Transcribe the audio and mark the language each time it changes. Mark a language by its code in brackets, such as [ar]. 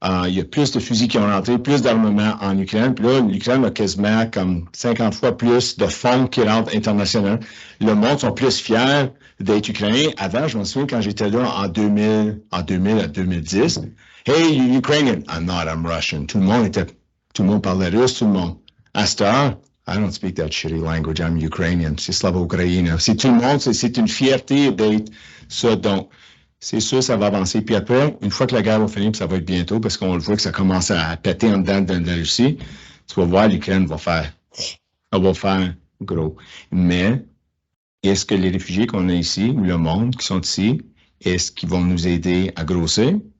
[fr] Il y a plus de fusils qui ont rentré, plus d'armement en Ukraine. Puis là, l'Ukraine a quasiment comme 50 fois plus de fonds qui rentrent internationaux. Le monde sont plus fiers d'être ukrainien. Avant, je me souviens quand j'étais là en 2000 à 2010. [en] Hey, you Ukrainian? I'm not, I'm Russian. [fr] Tout le monde parlait russe, tout le monde. À cette heure, [en] I don't speak that shitty language, I'm Ukrainian. [fr] C'est slavo-ukrainien. C'est tout le monde, c'est une fierté d'être ça. Donc, c'est sûr, ça va avancer. Puis après, une fois que la guerre va finir, puis ça va être bientôt, parce qu'on le voit que ça commence à péter en dedans de la Russie, tu vas voir, l'Ukraine va faire gros. Mais, est-ce que les réfugiés qu'on a ici, ou le monde qui sont ici, est-ce qu'ils vont nous aider à grossir?